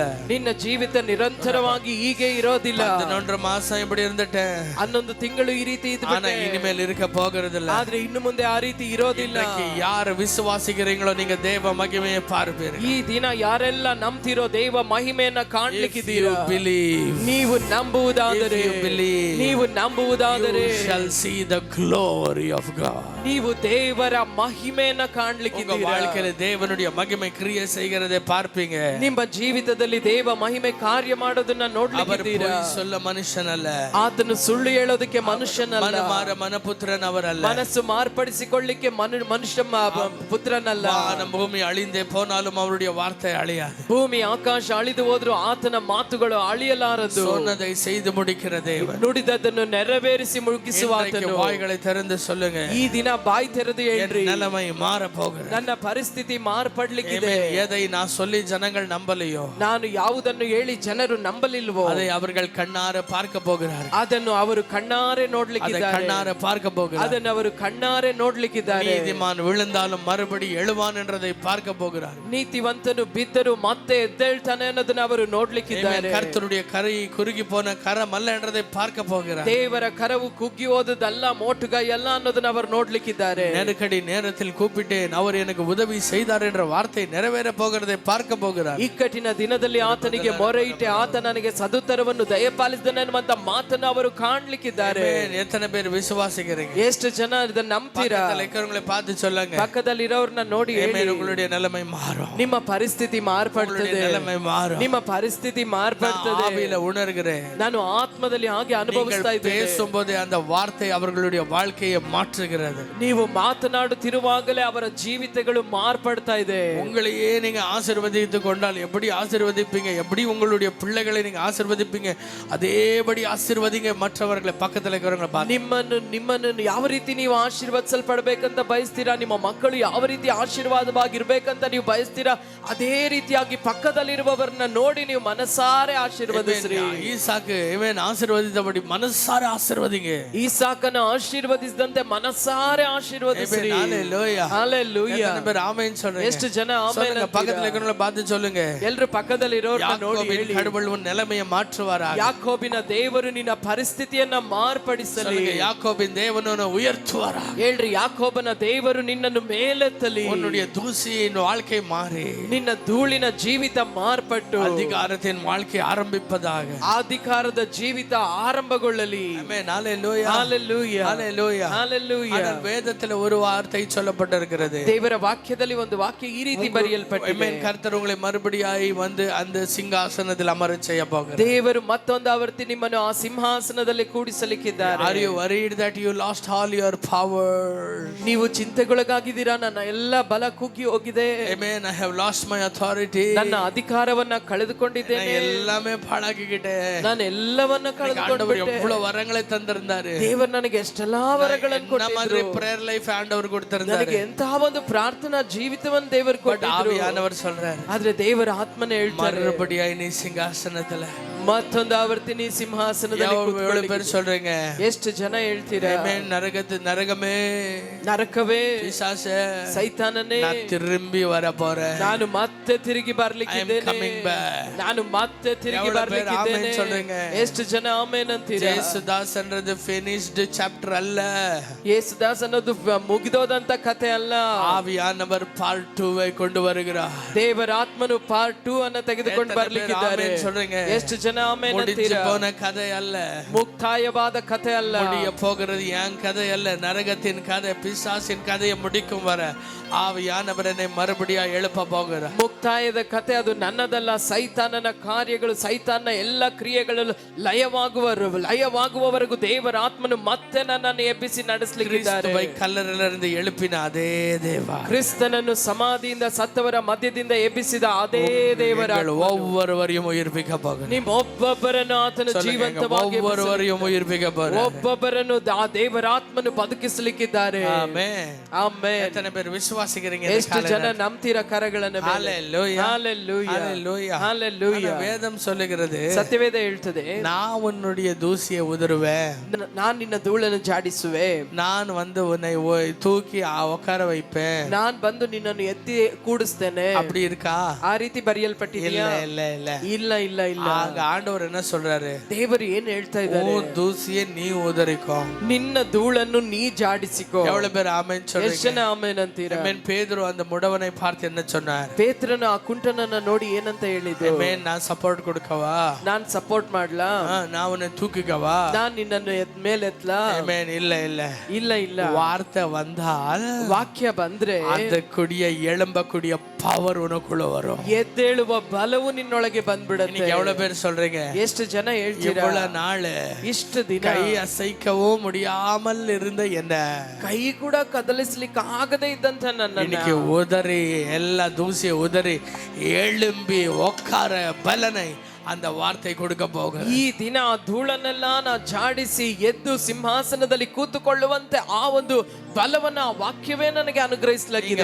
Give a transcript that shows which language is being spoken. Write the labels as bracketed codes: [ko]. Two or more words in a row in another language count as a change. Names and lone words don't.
[kn] ನಿನ್ನ ಜೀವಿತ ನಿರಂತರವಾಗಿ ಹೀಗೆ ಇರೋದಿಲ್ಲ. [ta] 11 மாசம் இப்படி இருந்துட்டேன், [kn] 11 ತಿಂಗಳು ಈ ರೀತಿ [ta] ஆனா இனிமேல் இருக்க போகிறதில்ல. [kn] ಆದ್ರೆ ಇನ್ನು ಮುಂದೆ ಆ ರೀತಿ ಇರೋದಿಲ್ಲ. [ta] யார் விசுவாசிக்கிறீங்களோ நீங்க தேவ மகிமையை பார்ப்பீர்கள். [kn] ಈ ದಿನ ಯಾರೆಲ್ಲ ನಂಬ್ತಿರೋ ದೇವ ಮಹಿಮೆಯನ್ನ ಕಾಣ್ಲಿಕ್ಕಿದ್ದೀರಾ, ನೀವು ನಂಬುವುದಾದರೆ, ನೀವು ನಂಬುವುದಾದರೆ [en] you shall see the glory of God. [kn] ನೀವು ದೇವರ ಮಹಿಮೆಯನ್ನ [ta] உங்க [kn] ಕಾಣ್ಲಿಕ್ಕಿದ್ದೀರಾ. [ta] வாழ்க்கையில தேவனுடைய மகிமை கிரியை செய்கிறதை பார்ப்பீங்க. [kn] ನಿಮ್ಮ ಜೀವಿತದಲ್ಲಿ ದೇವ ಮಹಿಮೆ ಕಾರ್ಯ ಮಾಡೋದನ್ನ [ta] அவர் [kn] ನೋಡ್ಲಿಕ್ಕಿದ್ದೀರಾ. [ta] பொய் சொல்ல மனுஷன் அல்ல, [kn] ಆತನು ಸುಳ್ಳು ಹೇಳೋದಕ್ಕೆ ಮನುಷ್ಯನಲ್ಲ, [ta] மனமாற மனபுத்திரன் அவர் அல்ல, [kn] ಮನಸ್ಸು ಮಾರ್ಪಡಿಸಿಕೊಳ್ಳಿಕ್ಕೆ ಮನುಷ್ಯ ಪುತ್ರನಲ್ಲ. [ta] வானம் பூமி அழிந்தே போனாலும் அவருடைய வார்த்தை அழியாது. [kn] ಭೂಮಿ ಆಕಾಶ ಅಳಿದು ಹೋದ್ರು ಆತನ ಮಾತುಗಳು ಅಳಿಯಲಾರದು. [ta] சொன்னதை செய்து முடிக்கிற தேவன். [kn] ನುಡಿದದನ್ನು ನೆರವೇರಿಸಿ ಮುಗಿಸುವ ಆತನು. [ta] வாய்களை திறந்து சொல்லுங்க, [kn] ಈ ದಿನ ಬಾಯಿ ತೆರೆದು ಹೇಳ್ರಿ, [ta] நிலைமை மாற போகிறது. [kn] ನನ್ನ ಪರಿಸ್ಥಿತಿ ಮಾರ್ಪಡ್ಲಿಕ್ಕಿದೆ. [ta] எதை நான் சொல்லி ஜனங்கள் நம்பலையோ, [kn] ನಾನು ಯಾವುದನ್ನು ಹೇಳಿ ಜನರು ನಂಬಲಿಲ್ವೋ, [ta] அதை அவர்கள் கண்ணார பார்க்க போகிறார்கள். [kn] ಅದನ್ನು ಅವರು ಕಣ್ಣಾರೆ ನೋಡ್ಲಿಕ್ಕಿದ್ದಾರೆ. [ta] கண்ணார பார்க்க போகிறார்கள். [kn] ಅದನ್ನು ಅವರು ಕಣ್ಣಾರೆ ನೋಡ್ಲಿಕ್ಕಿದ್ದಾರೆ. [ta] நீதிமான் விழுந்தாலும் மறுபடி எழுவான் என்றதை பார்க்க போகிறார். [kn] ನೀತಿವಂತನು ಬಿದ್ದರು ಮತ್ತೆ ಎದ್ದೇಳ್ತಾನೆ ಅನ್ನೋದನ್ನ ಅವರು ನೋಡ್ಲಿಕ್ಕಿದ್ದಾರೆ. [ta] கர்த்தருடைய கரை குறுகி போன கரம் அல்ல என்றதை பார்க்க போகிறார். [kn] ದೇವರ ಕರವು ಕುಗ್ಗಿ ಹೋದದಲ್ಲ, ಮೋಟುಗೈ ಅಲ್ಲ ಅನ್ನೋದನ್ನ ಅವರು ನೋಡ್ಲಿಕ್ಕಿದ್ದಾರೆ. [ta] நெருக்கடி நேரத்தில் கூப்பிட்டேன், அவர் எனக்கு உதவி செய்தார் என்ற வார்த்தை நிறைவேற போகிறதை பார்க்க போகிறார். [kn] ಇಕ್ಕಟ್ಟಿನ ದಿನದಲ್ಲಿ ಆತನಿಗೆ ಮೊರೆ ಇಟ್ಟೆ, ಆತ ನನಗೆ ಸದುತ್ತರವನ್ನು ದಯಪಾಲಿಸಿದನು ಎನ್ನುವಂತ ಮಾತನ್ನು ಅವರು ಕಾಣ್ಲಿಕ್ಕಿದ್ದಾರೆ. [ta] எத்தனை பேர் விசுவாசிக்கிறீங்க? [kn] ಎಷ್ಟು ಜನ ಇದನ್ನ ನಂಬ್ತೀರಾ? [ta] இருக்கிறவங்களை பார்த்து சொல்லுங்க, [kn] ಪಕ್ಕದಲ್ಲಿ ಇರೋರ್ನ ನೋಡಿ ಹೇಳಿ, [ta] உங்களுடைய நிலைமை மாறும், [kn] ನಿಮ್ಮ ಪರಿಸ್ಥಿತಿ ಮಾರ್ಪಡ್ತದೆ, [ta] நிலைமை மாறும். [kn] ನಿಮ್ಮ ಪರಿಸ್ಥಿತಿ ಮಾರ್ಪಡ್ತದೆ. [ta] ஆவியில உணர்கிறேன், [kn] ನಾನು ಆತ್ಮದಲ್ಲಿ ಹಾಗೆ ಅನುಭವಿಸ್ತಾ ಇದ್ದೇನೆ. [ta] பேசும்போது அந்த வார்த்தை அவர்களுடைய வாழ்க்கையை மாற்றுகிறது. [kn] ನೀವು ಮಾತನಾಡುತ್ತಿರುವಾಗಲೇ ಅವರ ಜೀವಿತಗಳು ಮಾರ್ಪಡ್ತಾ ಇದೆ. [ta] உங்களையே நீங்க ஆசீர்வதித்து கொண்டால் எப்படி ஆசீர்வதிப்பீங்க, எப்படி உங்களுடைய பிள்ளைகளை நீங்க ஆசீர்வதிப்பீங்க, அதேபடி ஆசீர்வதிங்க மற்றவர்களை பக்கத்துல இருக்கிறவங்களை பார்த்து. [kn] ನಿಮ್ಮನ್ನು ಯಾವ ರೀತಿ ನೀವು ಆಶೀರ್ವದಿಸಲ್ಪಡಬೇಕಂತ ಬಯಸ್ತೀರಾ, ನಿಮ್ಮ ಮಕ್ಕಳು ಯಾವ ರೀತಿ ಆಶೀರ್ವಾದವಾಗಿರ್ಬೇಕಂತ ನೀವು ಬಯಸ್ತೀರಾ, ಅದೇ ರೀತಿಯಾಗಿ ಪಕ್ಕದಲ್ಲಿರುವವರನ್ನ ನೋಡಿ ನೀವು ಮನಸಾರೆ ಆಶೀರ್ವದಿಸ್ರಿ. [ta] ஈசாக்கு இவன் ஆசீர்வதித்தபடி மனசார ஆசீர்வதிங்க. [kn] ಈಸಾಕನ ಆಶೀರ್ವದಿಸಿದಂತೆ ಮನಸಾರೆ ಆಶೀರ್ವದಿಸ್ರಿ. [ta] ஹalleluya, ஹalleluya. எத்தனை பேர் ஆமென் சொல்றீங்க? [kn] ಎಷ್ಟು ಜನ ಆಮೆನ್ [ta] சொல்லுங்க, பக்கத்துல இருக்கிறவங்களை பார்த்து சொல்லுங்க, [kn] ಎಲ್ಲರೂ ಪಕ್ಕದಲ್ಲಿ ಇರೋರ್ನ ನೋಡಿ ಹೇಳಿ, [ta] கடவுள் உன் நிலைமையை மாற்றுவாராக. [kn] ಯಾಕೋಬಿನ ದೇವರು ನಿನ್ನ ಪರಿಸ್ಥಿತಿಯನ್ನ ಮಾರ್ಪಡಿಸಲಿ. [ta] யாக்கோபின் தேவன் உன்னை உயர்த்துவாராக. [kn] ಹೇಳ್ರಿ, ಯಾಕೋಬನ ದೇವರು ನಿನ್ನನ್ನು ಮೇಲೆತ್ತಲಿ. [ta] உன்னுடைய தூசியின் வாழ்க்கை மாறி [kn] ನಿನ್ನ ಧೂಳಿನ ಜೀವಿತ ಮಾರ್ಪಟ್ಟು [ta] அதிகாரத்தின் வாழ்க்கை ஆரம்பிப்பதாக. [kn] ಅಧಿಕಾರದ ಜೀವಿತ ಆರಂಭಗೊಳ್ಳಲಿ. [ta] ஆமென், ஹalleluya, ஹalleluya, ஹalleluya, ஹalleluya. ஆனால் வேதத்தில் ஒரு வார்த்தை சொல்லப்பட்டிருக்கிறது. [kn] ದೇವರ ವಾಕ್ಯದಲ್ಲಿ ಒಂದು ವಾಕ್ಯ ಈ ರೀತಿ ಬರೆಯಲ್ಪಟ್ಟಿದೆ. [ta] ஆமென். கர்த்தர் உங்களை மறுபடியாய் வந்து அந்த சிங்காசனத்தில் அமரச் செய்ய போகிறார். [kn] ದೇವರು ಮತ್ತೊಂದು ಆವರ್ತಿ ನಿಮ್ಮನ್ನು ಆ ಸಿಂಹಾಸನದಲ್ಲಿ ಕೂಡಿಸಲಿಕ್ಕಿದ್ದಾರೆ. [en] Are you worried that you lost all your power? [kn] ನೀವು ಚಿಂತೆಗೊಳಗಾಗಿದ್ದೀರಾ, ನನ್ನ ಎಲ್ಲ ಬಲ ಕುಗ್ಗಿ ಹೋಗಿದೆ, [en] Amen, I have lost my authority, [kn] ನನ್ನ ಅಧಿಕಾರವನ್ನ ಕಳೆದುಕೊಂಡಿದ್ದೇನೆ, [ta] எல்லாமே பாழாக்கிக்கிட்டேன். [kn] ನಾನು ಎಲ್ಲವನ್ನ [ta] ஆண்டவர் [kn] ಕಳೆದುಕೊಂಡ್ಬಿಟ್ಟೆ. [ta] எவ்வளவு வரங்களை தந்திருந்தாரு. [kn] ದೇವರು ನನಗೆ ಎಷ್ಟೆಲ್ಲಾ ವರಗಳನ್ನು [ta] என்ன மாதிரி [kn] ಕೊಟ್ಟಿದ್ರು, [en] prayer life [ta] ஆண்டவர் கொடுத்திருந்தாரு. [kn] ನನಗೆ ಎಂತಹ ಒಂದು ಪ್ರಾರ್ಥನಾ ಜೀವಿತವನ್ನು ದೇವರು ಕೊಟ್ಟಿದ್ರು. [ta] ஆவியானவர் சொல்றாரு, [kn] ಆದ್ರೆ ದೇವರ ಆತ್ಮನೇ ಹೇಳ್ತಾರೆ, [ta] மறுபடியாய் நீ சிங்காசனத்துல. [kn] ಮತ್ತೊಂದು ಆವರ್ತಿ ನೀ ಸಿಂಹಾಸನದಲ್ಲಿ [ta] எவ்வளவு பேர் சொல்றீங்க? [kn] ಎಷ್ಟು ಜನ ಹೇಳ್ತೀರಾ? [ta] Amen. நரகமே, [kn] ನರಕವೇ, [ta] பிசாசே, [kn] ಸೈತಾನನೇ, [ta] நான் திரும்பி வர போறேன். [kn] ನಾನು ಮತ್ತೆ ತಿರುಗಿ ಬರ್ಲಿಕ್ಕಿದ್ದೇನೆ, [en] coming back. [kn] ನಾನು ಮತ್ತೆ ತಿರುಗಿ [ta] எவ்வளவு பேர் [kn] ಬರ್ಲಿಕ್ಕಿದ್ದೇನೆ. [ta] ஆமென் சொல்றீங்க? [kn] ಎಷ್ಟು ಜನ ಆಮೆನ್ ಅಂತೀರಾ? ಯೇಸುದಾಸ್ ಅನ್ನೋದು [en] finished chapter [kn] ಅಲ್ಲ. ಯೇಸುದಾಸ್ ಅನ್ನೋದು ಮುಗಿದೋದಂತ ಕಥೆ ಅಲ್ಲ. [ta] ஆவியானவர் part 2 கொண்டு வருகிறார். [kn] ದೇವರ ಆತ್ಮನು ಪಾರ್ಟ್ 2 ಅನ್ನು ತೆಗೆದುಕೊಂಡು ಬರ್ಲಿಕ್ಕಿದ್ದಾರೆ. [ta] சொல்றீங்க? [kn] ಎಷ್ಟು ಜನ ಆಮೆನ್ [ta] முடிஞ்சு [kn] ಅಂತೀರಾ? [ta] போன கதை அல்ல, [kn] ಮುಕ್ತಾಯವಾದ ಕಥೆ ಅಲ್ಲ. [ta] முடிய போகிறது என் கதை அல்ல, நரகத்தின் கதை, பிசாசின் கதையை முடிக்கும் வர ஆவியானவரனை மறுபடியா எழுப்ப போகிறார். [kn] ಮುಕ್ತಾಯದ ಕಥೆ ಅದು ನನ್ನದಲ್ಲ, ಸೈತಾನನ ಕಾರ್ಯಗಳು, ಸೈತಾನ ಎಲ್ಲ ಕ್ರಿಯೆಗಳು ಲಯವಾಗುವವರೆಗೂ ದೇವರ ಆತ್ಮನು ಮತ್ತೆ ನನ್ನನ್ನು ಎಬ್ಬಿಸಿ ನಡೆಸಲಿಕ್ಕಿದ್ದಾರೆ. [ta] கிறிஸ்துவை கல்லறையிலிருந்து எழுப்பின அதே தேவா, [kn] ಕ್ರಿಸ್ತನನ್ನು ಸಮಾಧಿಯಿಂದ ಸತ್ತವರ ಮಧ್ಯದಿಂದ ಎಬ್ಬಿಸಿದ ಅದೇ ದೇವರ [ta] ஒவ்வொருவரையும் உயிர்ப்பிக்க போகிறார். [kn] ನಿಮ್ಮ ಒಬ್ಬೊಬ್ಬರನ್ನು ಆತನು ಜೀವಂತವಾಗಿ [ta] ஒவ்வொருவரையும் உயிர்ப்பிக்க போற [kn] ಒಬ್ಬೊಬ್ಬರನ್ನು ಆ ದೇವರಾತ್ಮನು ಬದುಕಿಸಲಿಕ್ಕಿದ್ದಾರೆ. [ta] ஆமென் [kn] ಆಮೆನ್. [ta] எத்தனை பேர் விசுவாசிக்கிறீங்க? [kn] ಎಷ್ಟು ಜನ ನಂಬ್ತೀರಾ ಕರಗಳನ್ನು? [ta] ஹalleluya ஹalleluya ஹalleluya ஹalleluya. வேதம் சொல்லுகிறது, [kn] ಸತ್ಯವೇದ ಹೇಳ್ತದೆ, [ta] நான் உன்னுடைய தூசியை உதறுவேன், [kn] ನಾನು ನಿನ್ನ ಧೂಳನ್ನು ಜಾಡಿಸುವೆ, [ta] நான் வந்து உன்னை தூக்கி உட்கார வைப்பேன், [kn] ನಾನು ಬಂದು ನಿನ್ನನ್ನು ಎತ್ತಿ ಕೂಡಿಸ್ತೇನೆ. [ta] அப்படி இருக்கா? [kn] ಆ ರೀತಿ ಬರೆಯಲ್ಪಟ್ಟಿದೆಯಾ? [ta] இல்ல இல்ல [kn] ಇಲ್ಲ ಇಲ್ಲ ಇಲ್ಲ. [ta] ஆக ஆண்டவர் என்ன சொல்றாரு? [kn] ದೇವರು ಏನ್ ಹೇಳ್ತಾ ಇದ್ದಾರೆ? [ta] உன் தூசியை நீ உதறிக்கோ, [kn] ನಿನ್ನ ಧೂಳನ್ನು ನೀ ಜಾಡಿಸಿಕೋ. [ta] எவ்வளவு பேர் ஆமென் [kn] ಎಷ್ಟು [ta] சொல்றீங்க? [kn] ಜನ ಆಮೆನ್ ಅಂತೀರಾ? [ta] ஆமென். பேதுரு அந்த முடவனை பார்த்து என்ன சொன்னார்? ಪೇತ್ರನು ಆ ಕುಂಟನನ್ನ ನೋಡಿ ಏನಂತ ಹೇಳಿದ್ರು? ஆமென். நான் சப்போர்ட் கொடுக்கவா? [kn] ನಾನ್ ಸಪೋರ್ಟ್ ಮಾಡ್ಲಾ? [ta] நான் உன்னை தூக்கிக்கவா? [kn] ನಾನ್ ನಿನ್ನನ್ನು ಮೇಲೆ ಎತ್ಲಾ? [ta] ஆமென். இல்ல இல்ல [kn] ಇಲ್ಲ ಇಲ್ಲ. [ta] வார்த்தை வந்தால் [kn] ವಾಕ್ಯ ಬಂದ್ರೆ [ta] அந்த கூடிய எழும்பக்கூடிய பவர் உனக்குள்ள வரும். [kn] ಎದ್ದೇಳುವ ಬಲವು ನಿನ್ನೊಳಗೆ ಬಂದ್ಬಿಡುತ್ತೆ. [ta] இன்னைக்கு எவ்வளவு பேர் சொல்றீங்க? [kn] ಎಷ್ಟು ಜನ ಹೇಳ್ತೀರಾ? [ta] இவ்வளவு நாள் [kn] ಇಷ್ಟು ದಿನ [ta] கை அசைக்கவும் முடியாமல் இருந்த என்ன [kn] ಕೈ ಕೂಡ ಕದಲಿಸ್ಲಿಕ್ಕೆ ಆಗದೆ ಇದ್ದಂತ ನನ್ನ [ta] இன்னைக்கு உதறி எல்லா தூசியை உதறி எழும்பி உட்கார பலனை அந்த வார்த்தை கொடுக்க போக [kn] ಈ ದಿನ ಆ ಧೂಳನ್ನೆಲ್ಲ ನಾ ಜಾಡಿಸಿ ಎದ್ದು ಸಿಂಹಾಸನದಲ್ಲಿ ಕೂತುಕೊಳ್ಳುವಂತೆ ಆ ಒಂದು ಬಲವನ್ನ ಆ ವಾಕ್ಯವೇ ನನಗೆ ಅನುಗ್ರಹಿಸಲಾಗಿದೆ.